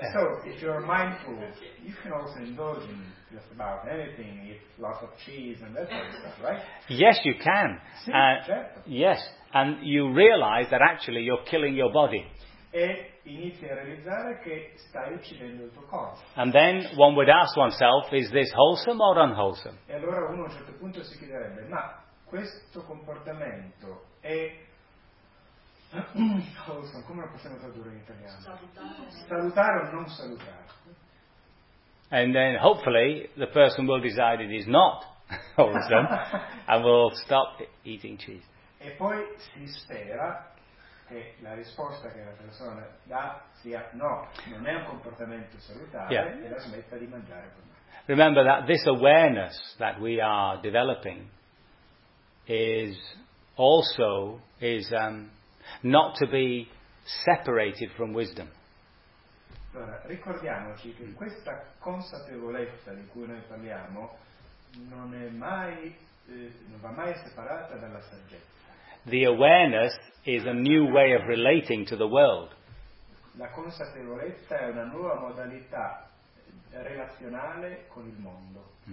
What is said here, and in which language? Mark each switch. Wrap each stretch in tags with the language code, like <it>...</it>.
<en>So, if you're mindful, you can also indulge in just about anything. Eat lots of cheese and that sort of stuff, right? Yes, you can. Sure. Yes, and you realize that actually you're killing your body.</en> <it>E inizia a realizzare che stai uccidendo il tuo corpo.</it> <en>And then one would ask oneself, is this wholesome or unwholesome?</en> <it>E allora uno a un certo punto si chiederebbe, ma questo comportamento è wholesome, come lo possiamo tradurre in italiano? Salutare o non salutare?</it> <en>And then hopefully the person will decide it is not wholesome and will stop eating cheese.</en> <it>E poi si spera che la risposta che la persona dà sia no, non è un comportamento salutare,</it> <en>yeah,</en> <it>e la smetta di mangiare.</it> <en>Remember that this awareness that we are developing is also is not to be separated from wisdom.</en> <it>Allora, ricordiamoci che questa consapevolezza di cui noi parliamo non è mai non va mai separata dalla saggezza.</it> <en>The awareness is a new way of relating to the world.</en> <it>La consapevolezza è una nuova modalità relazionale con il mondo.</it>